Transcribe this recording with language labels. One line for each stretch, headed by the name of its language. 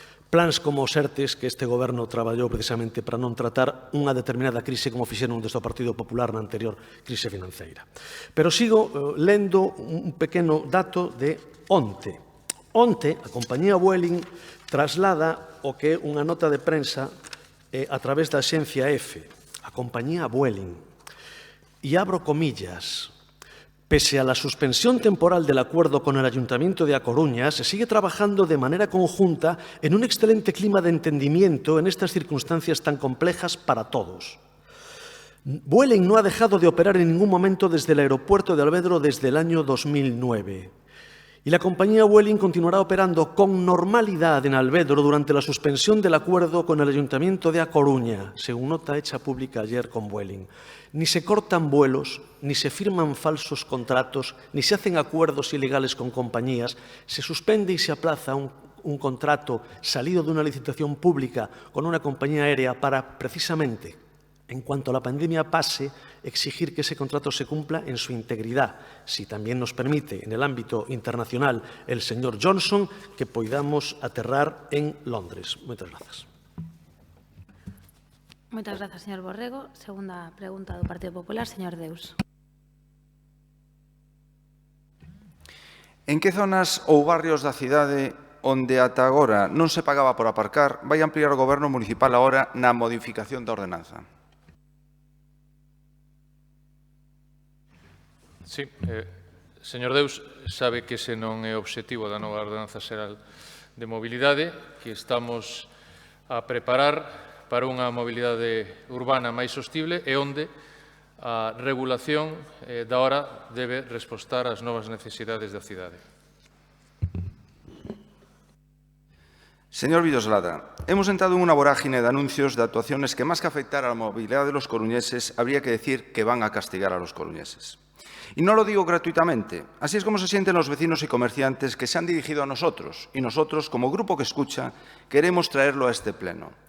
Galician: plans como os ERTES que este goberno traballou precisamente para non tratar unha determinada crise como fixeron desde o Partido Popular na anterior crise financeira. Pero sigo lendo un pequeno dato de onte. Onte, a compañía Vueling traslada o que é unha nota de prensa a través da axencia EFE, a compañía Vueling.
Spanish: Y abro comillas. Pese a la suspensión temporal del acuerdo con el Ayuntamiento de A Coruña, se sigue trabajando de manera conjunta en un excelente clima de entendimiento en estas circunstancias tan complejas para todos. Vueling no ha dejado de operar en ningún momento desde el aeropuerto de Alvedro desde el año 2009. Y la compañía Vueling continuará operando con normalidad en Alvedro durante la suspensión del acuerdo con el Ayuntamiento de A Coruña, según nota hecha pública ayer con Vueling. Ni se cortan vuelos, ni se firman falsos contratos, ni se hacen acuerdos ilegales con compañías, se suspende y se aplaza un contrato salido de una licitación pública con una compañía aérea para, precisamente, en cuanto la pandemia pase, exigir que ese contrato se cumpla en su integridad, si también nos permite, en el ámbito internacional, el señor Johnson, que podamos aterrar en Londres. Muchas gracias.
Galician: Moitas grazas, señor Borrego. Segunda pregunta do Partido Popular, señor Deus. En que zonas ou barrios da cidade onde ata agora non se pagaba por aparcar vai ampliar o Goberno municipal agora na modificación da ordenanza? Sí, señor Deus, sabe que ese non é o obxectivo da nova ordenanza xeral de mobilidade, que estamos a preparar para unha mobilidade urbana máis sostible e onde a regulación da hora debe respostar ás novas necesidades da cidade.
Spanish: Señor Villoslada, hemos entrado en unha vorágine de anuncios de actuaciones que, más que afectar a la movilidad de los coruñeses, habría que decir que van a castigar a los coruñeses. Y no lo digo gratuitamente. Así es como se sienten los vecinos y comerciantes que se han dirigido a nosotros, y nosotros, como grupo que escucha, queremos traerlo a este pleno.